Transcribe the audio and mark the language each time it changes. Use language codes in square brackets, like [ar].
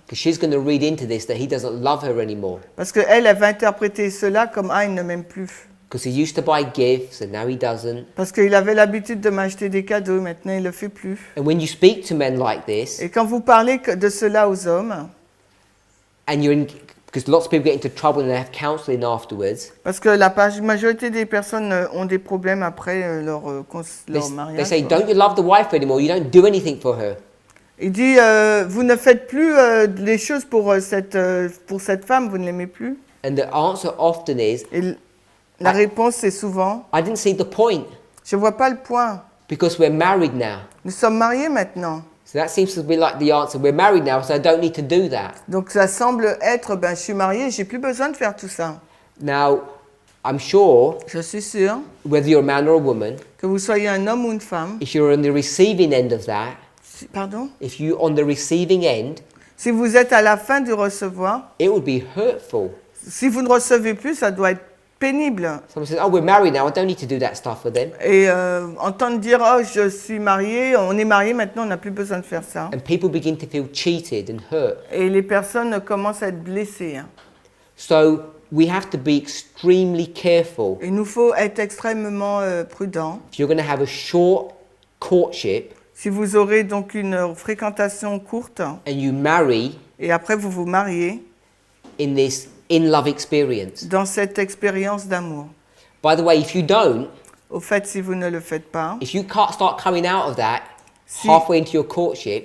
[en] because she's going to read into this that he doesn't love her anymore [fr] Parce qu'elle, elle va interpréter cela comme « Ah, il ne m'aime plus [en] because he used to buy gifts and now he doesn't. ». [fr] Parce qu'il avait l'habitude de m'acheter des cadeaux, maintenant il le fait plus. [en] And when you speak to men like this, [fr] Et quand vous parlez de cela aux hommes, [en] and you're in, because lots of people get into trouble and they have counselling afterwards, [fr] parce que la majorité des personnes ont des problèmes après leur [en] they [fr] mariage. [en] say, [fr] quoi. [en] don't you love the wife anymore? You don't do anything for her. [fr] Il dit vous ne faites plus les choses pour cette femme, vous ne l'aimez plus. [en] And the answer often is, [fr] Et la réponse c'est souvent [en] I didn't see the point [fr] je vois pas le point. [en] because we're married now. [fr] Nous sommes mariés maintenant. [en] So that seems to be like the answer. We're married now, so I don't need to do that. [fr] Donc ça semble être je suis mariée, j'ai plus besoin de faire tout ça. [en] Now, I'm sure, [fr] Je suis sûre [en] whether you're a man or a woman, [fr] que vous soyez un homme ou une femme, [en] if you're on the receiving end of that, [fr] Pardon? [en] if you on the receiving end, [fr] Si vous êtes à la fin du recevoir, [en] it would be hurtful. [fr] si vous ne recevez plus, ça doit être pénible. [en] Someone says, "Oh, we're married now. I don't need to do that stuff with them." [fr] Et entendre dire, oh, je suis marié, on est marié maintenant, on n'a plus besoin de faire ça. [en] And people begin to feel cheated and hurt. [fr] Et les personnes commencent à être blessées. Hein. [en] So we have to be extremely careful. [fr] Il nous faut être extrêmement prudents. [en] If you're going to have a short courtship [fr] Si vous aurez donc une fréquentation courte [en] and you marry [fr] et après vous vous mariez [en] in this in-love experience. [fr] dans cette expérience d'amour. [en] By the way, if you don't, [fr] Au fait, si vous ne le faites pas, [en] if you can't start coming out of that [fr] Si- [en] halfway into your courtship,